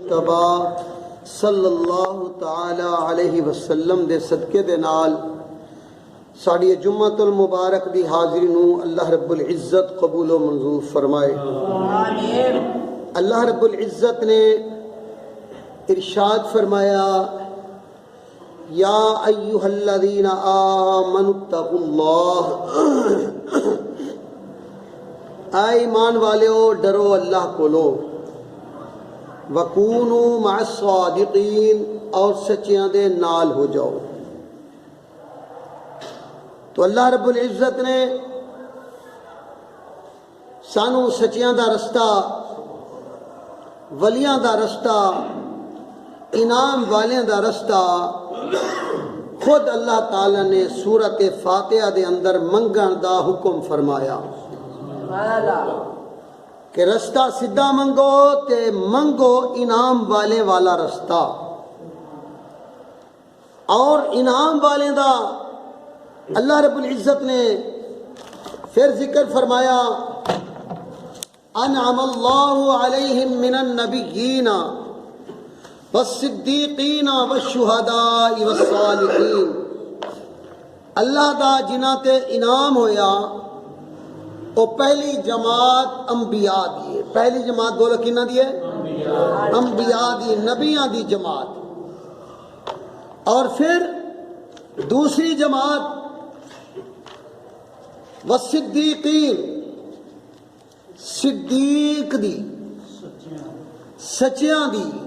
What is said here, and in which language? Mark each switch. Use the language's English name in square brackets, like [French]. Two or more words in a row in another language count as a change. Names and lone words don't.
[Punjabi] مجتبی [Arabic] صلی اللہ تعالی علیہ وسلم [Punjabi] دے صدقے دے نال ساڑی جمعۃ المبارک دی حاضری نو اللہ رب العزت قبول و منظور فرمائے. اللہ رب العزت نے ارشاد فرمایا [Arabic] یا ایھا الذین آمنوا اتقوا اللہ، [Punjabi] اے ایمان والےو ڈرو اللہ کو لو، [Arabic] وَكُونُوا مَعَ الصَّادِقِينَ [Punjabi] اور سچیاں دے نال ہو جاؤ. تو اللہ رب العزت نے سانو سچیاں دا رستہ، ولیاں دا رستہ، انعام والیاں دا رستہ خود اللہ تعالی نے سورۃ فاتحہ دے اندر منگن دا حکم فرمایا کہ رستہ سدھا منگو تے منگو انعام والے والا رستہ. اور انعام والے دا اللہ رب العزت نے پھر ذکر فرمایا [Arabic] انعم اللہ علیہم من النبیین والصدیقین والشہداء والصالحین. [Punjabi] اللہ دا جنہ تے انعام ہویا وہ پہلی جماعت انبیاء دی ہے. پہلی جماعت بولو کنہ دی ہے؟ انبیاء دی، نبیاں دی جماعت. اور پھر دوسری جماعت والصدیقین، صدیق دی، سچیاں دی.